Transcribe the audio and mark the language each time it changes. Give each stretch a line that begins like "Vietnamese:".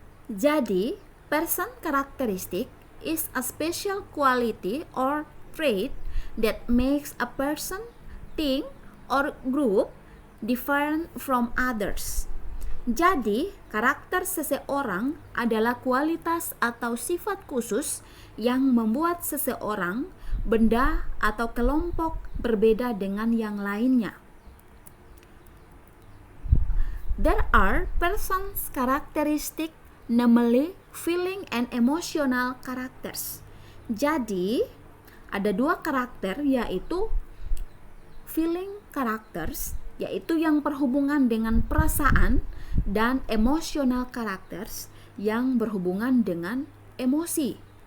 English: Jadi, person characteristic is a special quality or trait that makes a person, thing, or group different from others.
Indonesian: Jadi, karakter seseorang adalah kualitas atau sifat khusus yang membuat seseorang, benda, atau kelompok berbeda dengan yang lainnya.
English: There are persons characteristic, namely feeling and emotional characters.
Indonesian: Jadi, ada dua karakter yaitu
English: feeling characters,
Indonesian: yaitu yang berhubungan dengan perasaan, dan
English: emotional characters
Indonesian: yang berhubungan dengan emosi.